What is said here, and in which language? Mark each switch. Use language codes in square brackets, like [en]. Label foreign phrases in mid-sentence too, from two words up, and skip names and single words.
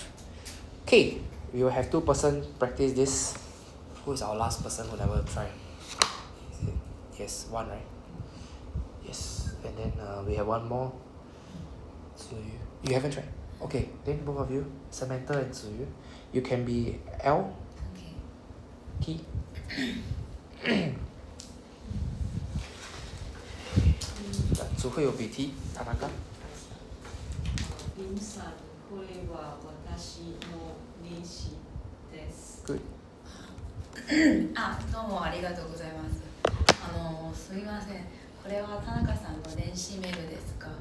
[en] Okay, we will have 2 person practice this. Who is our last person who never tried? Yes, 1, right? Yes, and then we have 1 more. You haven't tried? Okay, then both of you, Samantha and Tsuyu, you can be L. T. 只会有比 T 田中。 [ja] リンさん、これは私の名刺です。 [en] Good. [ja] どうもありがとうございます。すみません。これは田中さんの電子メールですか？